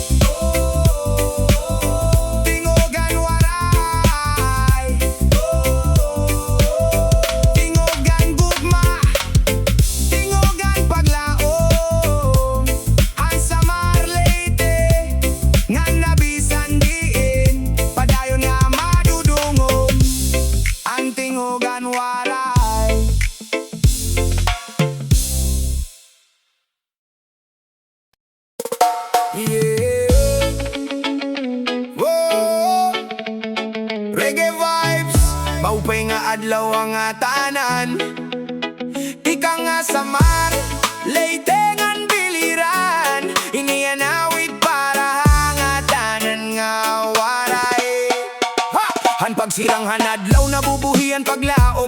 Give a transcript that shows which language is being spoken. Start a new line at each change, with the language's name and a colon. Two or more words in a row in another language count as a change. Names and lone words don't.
Waray: Tingogan waray, tingogan gugma, tingogan paglaom. Ang samar leyte, nga nabisan diin, padayon nga madudungog, ang tingogan waray. Yeah. Whoa.
English: Reggae vibes,
Waray: maupay nga adlaw ang tanan. Ika nga samar, leyte ngan biliran, inianawit para hangatanan nga waray. Ha! Han pagsirang hanadlaw, nabubuhian paglaom.